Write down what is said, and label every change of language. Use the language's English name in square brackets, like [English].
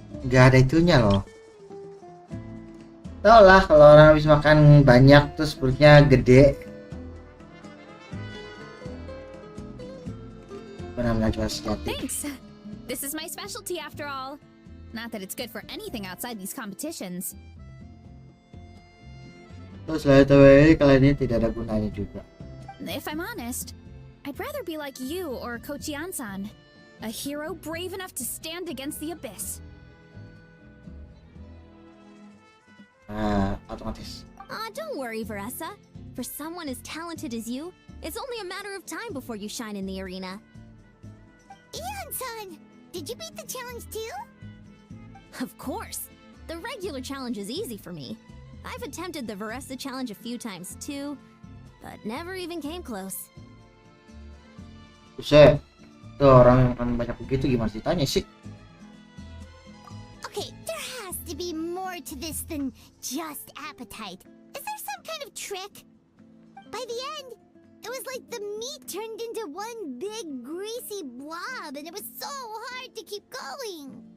[Indonesian] Gak ada itunya loh. Tau lah kalau orang habis makan banyak terus perutnya gede. Benar-benar jual sejati. [English] Thanks. This is my specialty after all. Not that it's good for anything outside these competitions. [Indonesian] Terus lah itu kalian ini tidak ada gunanya juga. [English] If I'm honest, I'd rather be like you or Kochian-san. A hero brave enough to stand against the abyss. [Indonesian] Otomatis. [English] Aw, don't worry, Varesa. For someone as talented as you, it's only a matter of time before you shine in the arena. Ian-san, did you beat the challenge too? Of course. The regular challenge is easy for me. I've attempted the Varesa challenge a few times too, but never even came close. [Indonesian] Buset. Tuh orang yang makan banyak begitu gimana ceritanya sih? [English] Okay, there has to be more to this than just appetite. Is there some kind of trick? By the end, it was like the meat turned into one big greasy blob and it was so hard to keep going.